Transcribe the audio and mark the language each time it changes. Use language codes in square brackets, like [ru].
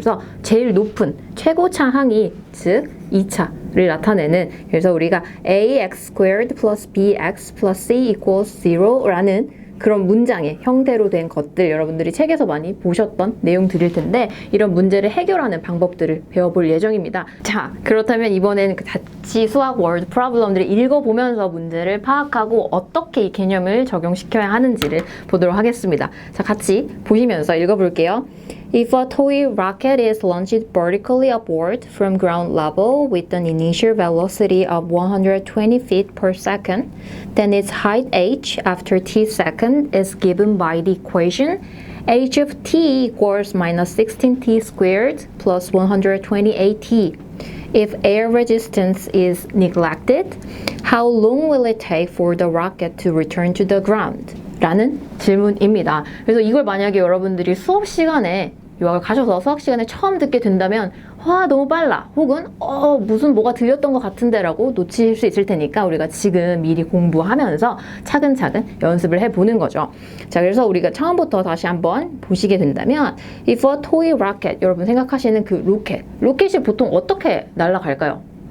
[ko] 그래서 제일 높은 최고차 항이 즉 2차를 나타내는, 그래서 우리가 [en] ax squared plus bx plus c equals 0 [ko] 라는 그런 문장의 형태로 된 것들, 여러분들이 책에서 많이 보셨던 내용들일 텐데 이런 문제를 해결하는 방법들을 배워볼 예정입니다. 자, 그렇다면 이번에는 같이 수학 월드 프로블럼들을 읽어보면서 문제를 파악하고 어떻게 이 개념을 적용시켜야 하는지를 보도록 하겠습니다. 자, 같이 보시면서 읽어볼게요. [en] If a toy rocket is launched vertically upward from ground level with an initial velocity of 120 feet per second, then its height h after t second is given by the equation h of t equals minus 16t squared plus 128t. If air resistance is neglected, how long will it take for the rocket to return to the ground? [ko] 라는 질문입니다. 그래서 이걸 만약에 여러분들이 수업 시간에 유학을 가셔서 수학 시간에 처음 듣게 된다면 와, 너무 빨라, 혹은 무슨 뭐가 들렸던 것 같은데 라고 놓칠 수 있을 테니까 우리가 지금 미리 공부하면서 차근차근 연습을 해보는 거죠. 자, 그래서 우리가 처음부터 다시 한번 보시게 된다면 [en] If a toy rocket, [ko] 여러분 생각하시는 그 로켓이 보통 어떻게 날아갈까요?